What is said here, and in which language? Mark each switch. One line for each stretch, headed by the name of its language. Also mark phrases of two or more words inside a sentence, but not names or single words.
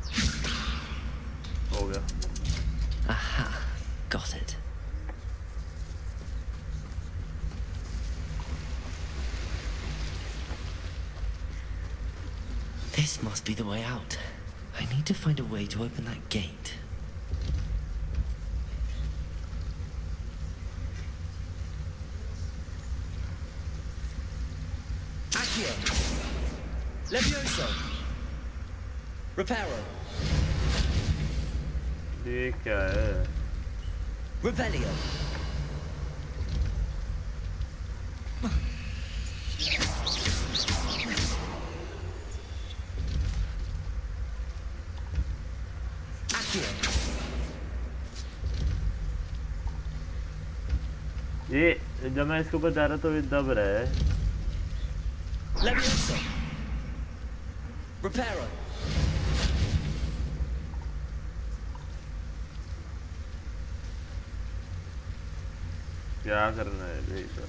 English: Oh yeah. Aha, got it. This must be the way out. I need to find a way to open that gate. Accio! Levioso! Reparo!
Hindi: ये क्या है?
English: Revelio! Accio!
Hindi: ये जब मैं इसके ऊपर जा रहा तो ये दब रहा है.
English: Levioso! Reparo!
Hindi: क्या करना है भाई सर?